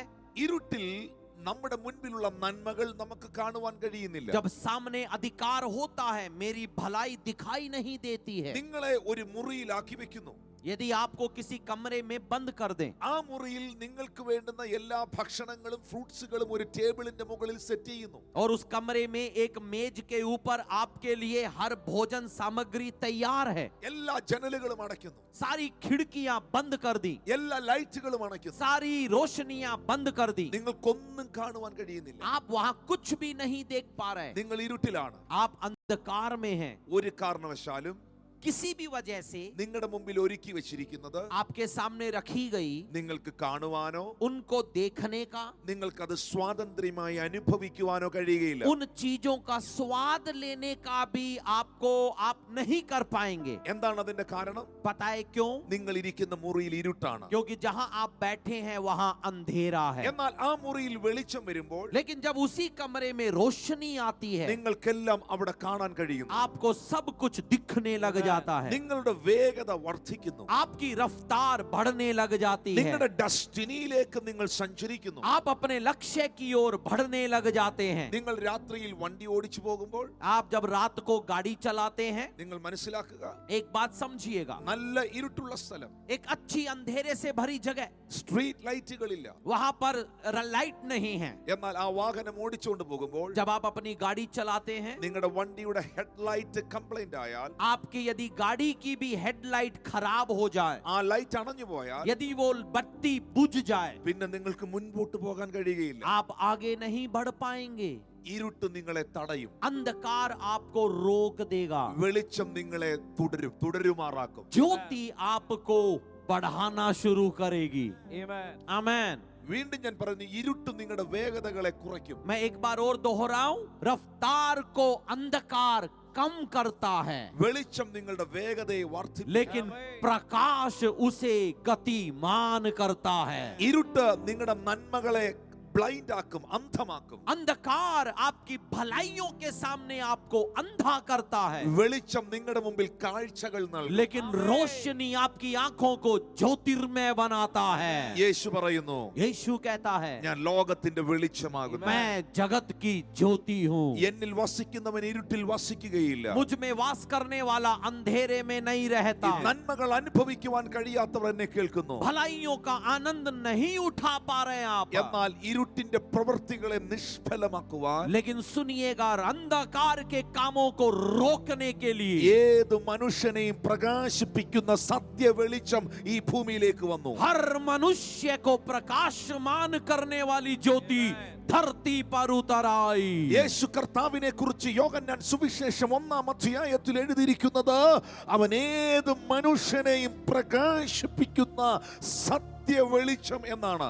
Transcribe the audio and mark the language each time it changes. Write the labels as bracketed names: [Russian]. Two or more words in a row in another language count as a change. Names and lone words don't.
[Malayalam] ഇരുട്ടിൽ നമ്മുടെ മുൻപിലുള്ള നന്മകൾ നമുക്ക് കാണുവാൻ കഴിയുന്നില്ല. [Hindi] जब सामने अधिकार होता है मेरी भलाई दिखाई नहीं देती है। [Malayalam] നിങ്ങളെ ഒരു മുറിയിലാക്കി വെക്കുന്നു. [Hindi] यदि आपको किसी कमरे में बंद कर दें, [Malayalam] ആ മുറിയിൽ നിങ്ങൾക്ക് വേണ്ടുന്ന എല്ലാ ഭക്ഷണങ്ങളും ഫ്രൂട്ട്സുകളും ഒരു ടേബിളിന്റെ മുകളിൽ സെറ്റ് ചെയ്യുന്നു. [Hindi] और उस कमरे में एक मेज के ऊपर आपके लिए हर भोजन सामग्री तैयार है। [Malayalam] എല്ലാ ജനലുകളും അടയ്ക്കുന്നു. [Hindi] सारी खिड़कियां बंद कर दी, [Malayalam] എല്ലാ ലൈറ്റുകളും അണയ്ക്കുന്നു. [Hindi] सारी रोशनियां बंद कर दी। [Malayalam] നിങ്ങൾക്കൊന്നും കാണുവാൻ കഴിയുന്നില്ല. [Hindi] आप वहां कुछ भी नहीं देख पा रहे। [Malayalam] നിങ്ങൾ ഇരുട്ടിലാണ്. [Hindi] आप अंधकार में हैं। [Malayalam] ഒരു കാരണവശാലും [Hindi] किसी भी वजह से [Malayalam] നിങ്ങളുടെ മുമ്പിൽ ഒരുക്കി വെച്ചിരിക്കുന്നത് [Hindi] आपके सामने रखी गई, [Malayalam] നിങ്ങൾക്ക് കാണുവാനോ [Hindi] उनको देखने का, [Malayalam] നിങ്ങൾക്കത് സ്വാതന്ത്ര്യമായി അനുഭവിക്കുവാനോ കഴിയുകയില്ല. [Hindi] उन चीजों का स्वाद लेने का भी आप नहीं कर पाएंगे। [Malayalam] എന്താണ് അതിന്റെ കാരണം? [Hindi] पता है क्यों? [Malayalam] നിങ്ങൾ ഇരിക്കുന്ന മുറിയിൽ ഇരുട്ടാണ്. [Hindi] क्योंकि जहां आप बैठे हैं वहां अंधेरा है। [Malayalam] എന്നാൽ ആ മുറിയിൽ വെളിച്ചം വരുമ്പോൾ [Hindi] लेकिन जब उसी कमरे में रोशनी आती है [Malayalam] നിങ്ങൾക്കെല്ലാം അവിടെ കാണാൻ കഴിയുന്നു. [Hindi] आपको सब कुछ दिखने लग जाता है। [Malayalam] നിങ്ങളുടെ വേഗത വർദ്ധിക്കുന്നു. [Hindi] आपकी रफ्तार बढ़ने लग जाती है। [Malayalam] നിങ്ങളുടെ ഡെസ്റ്റിനിയിലേക്ക് നിങ്ങൾ സഞ്ചരിക്കുന്നു. [Hindi] आप अपने लक्ष्य की ओर बढ़ने लग जाते हैं। [Malayalam] നിങ്ങൾ രാത്രിയിൽ വണ്ടി ഓടിച്ചു പോകുമ്പോൾ [Hindi] आप जब रात को गाड़ी चलाते हैं, [Malayalam] നിങ്ങൾ മനസ്സിലാക്കുക, [Hindi] एक बात समझिएगा, [Malayalam] നല്ല ഇരുട്ടുള്ള സ്ഥലം, [Hindi] एक अच्छी अंधेरे से भरी जगह, [English] street lights. [Hindi] वहां पर लाइट नहीं है। [Malayalam] എന്നാൽ ആ വാഹനം ഓടിച്ചുകൊണ്ട് പോകുമ്പോൾ [Hindi] जब आप अपनी गाड़ी चलाते हैं, [Malayalam] നിങ്ങളുടെ വണ്ടിയുടെ [English] headlight complaint [Malayalam] ആയാൽ, [Hindi] आपकी यदि गाड़ी की भी हेडलाइट खराब हो जाए, [Malayalam] ആ ലൈറ്റ് അണഞ്ഞു പോയാൽ, [Hindi] यदि वो बत्ती बुझ जाए, [Malayalam] പിന്നെ നിങ്ങൾക്ക് മുൻപോട്ട് പോകാൻ കഴിയുകയില്ല. [Hindi] आप आगे नहीं बढ़ पाएंगे। [Malayalam] ഇരുട്ട് നിങ്ങളെ തടയും. [Hindi] अंधकार आपको रोक देगा, [Malayalam] വെളിച്ചം നിങ്ങളെ തുടരുമാറാക്കും. [Hindi] ज्योति आपको बढ़ाना शुरू करेगी। आमेन। [Malayalam] വീണ്ടും ഞാൻ പറഞ്ഞു, ഇരുട്ട് നിങ്ങളുടെ വേഗതകളെ കുറയ്ക്കും. [Hindi] मैं एक बार और दोहराऊं, रफ्तार को अंधकार कम करता है, [Malayalam] വെളിച്ചം നിങ്ങളുടെ വേഗതയെ വർദ്ധിപ്പിക്കും. [Hindi] लेकिन प्रकाश उसे गतिमान करता है। [Malayalam] ഇരുട്ട് നിങ്ങളുടെ നന്മകളെ ബ്ലൈൻഡ് ആക്കും, അന്ധമാക്കും. [Hindi] अंधकार आपकी भलाइयों के सामने आपको अंधा करता है, [Malayalam] വെളിച്ചം നിങ്ങളുടെ മുമ്പിൽ കാഴ്ചകൾ നൽകും. [Hindi] लेकिन रोशनी आपकी आंखों को ज्योतिर्मय बनाता है. [Malayalam] യേശു പറയുന്നു, [Hindi] यीशु कहता है, [Malayalam] ഞാൻ ലോകത്തിന്റെ വെളിച്ചമാകുന്നു. [Hindi] मैं जगत की ज्योति हूँ. [Malayalam] എന്നിൽ വസിക്കുന്നവൻ ഇരുട്ടിൽ വസിക്കുകയില്ല. [Hindi] मुझ में वास करने वाला अंधेरे में नहीं रहता. [Malayalam] നന്മകൾ അനുഭവിക്കുവാൻ കഴിയാത്തവർ എന്നെ കേൾക്കുന്നു. [Hindi] भलाइयों का आनंद नहीं उठा पा रहे हैं आप, [Malayalam] എന്നാൽ ഇരുട്ടിന്റെ പ്രവൃത്തികളെ നിഷ്ഫലമാക്കുവാൻ, [Hindi] लेकिन सुनिएगा, अंधकार के कामों को रोकने के लिए [Malayalam] ഏത് മനുഷ്യനെയും പ്രകാശിപ്പിക്കുന്ന സത്യ വെളിച്ചം ഈ ഭൂമിയിലേക്ക് വന്നു. [Hindi] हर मनुष्य को प्रकाशमान करने वाली ज्योति धरती पर उतर आई. [Malayalam] യേശു കർത്താവിനെ കുറിച്ച് യോഹന്നാൻ സുവിശേഷം 1-ാം അധ്യായത്തിൽ എഴുതിയിരിക്കുന്നത്, അവൻ ഏത് മനുഷ്യനെയും പ്രകാശിപ്പിക്കുന്ന സത്യ വെളിച്ചം എന്നാണ്.